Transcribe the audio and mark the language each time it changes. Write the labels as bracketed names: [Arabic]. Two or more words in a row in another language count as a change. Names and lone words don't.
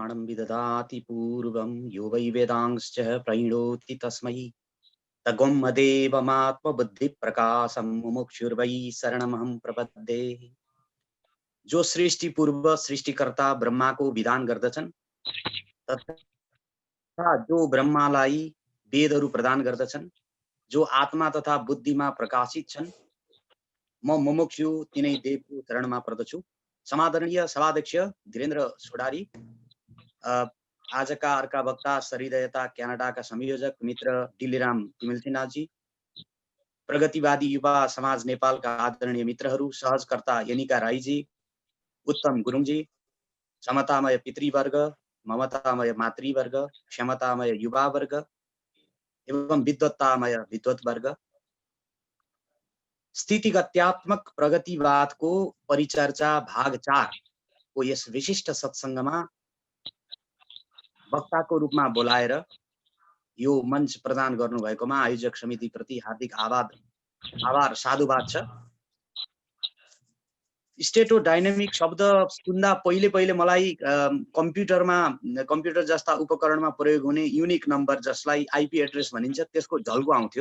[Sanskrit] विदधाति पूर्वं यो वै वेदांश्च प्रणोति तस्मै तत्त्वमदेवमात्मबुद्धिप्रकाशं मुमुक्षुर्वै शरणमहं प्रपद्ये। [Nepali] जो सृष्टि पूर्व सृष्टिकर्ता ब्रह्माको विधान गर्दछन् तथा जो ब्रह्मालाई वेदहरू प्रदान गर्दछन्, जो आत्मा तथा बुद्धिमा प्रकाशित छन्, म मुमुक्षु तिनै देवको शरणमा पर्दछु। समादरणीय सभाध्यक्ष धीरेन्द्र सोडारी, आजका अर्का वक्ता सहृदयता क्यानाडाका संयोजक मित्र डिलिराम तिमिल्सिनाजी, प्रगतिवादी युवा समाज नेपालका आदरणीय मित्रहरू, सहजकर्ता यनिका राईजी, उत्तम गुरुङजी, समतामय पितृवर्ग, ममतामय मातृवर्ग, क्षमतामय युवावर्ग एवं विद्वत्तामय विद्वत्वर्ग, स्थितिगत्यात्मक प्रगतिवादको परिचर्चा भाग 4 को यस विशिष्ट सत्सङ्गमा वक्ताको रूपमा बोलाएर यो मञ्च प्रदान गर्नुभएकोमा आयोजक समितिप्रति हार्दिक आभार साधुवाद छ। [English] stato dynamic [Nepali] शब्द सुन्दा पहिले मलाई कम्प्युटर जस्ता उपकरणमा प्रयोग हुने [English] unique number [Nepali] जसलाई [English] IP address [Nepali] भनिन्छ त्यसको झल्को आउँथ्यो।